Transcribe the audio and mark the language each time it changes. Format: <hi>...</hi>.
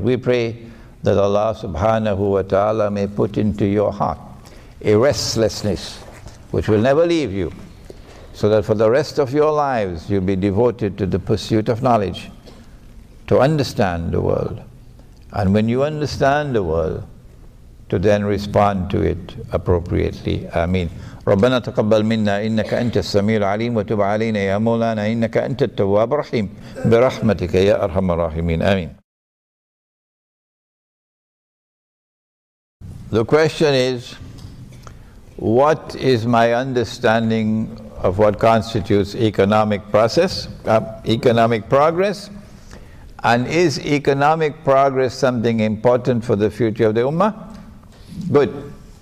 <en>We pray that Allah subhanahu wa ta'ala may put into your heart a restlessness which will never leave you, so that for the rest of your lives you'll be devoted to the pursuit of knowledge, to understand the world. And when you understand the world, to then respond to it appropriately. Ameen.</en> <ar>ربنا تقبل منا إنك أنت السميع العليم وتب علينا يا مولانا إنك أنت التواب الرحيم برحمتك يا أرحم الراحمين. آمين.</ar> <en>The question is, what is my understanding of what constitutes economic progress, and is economic progress something important for the future of the Ummah? Good.</en>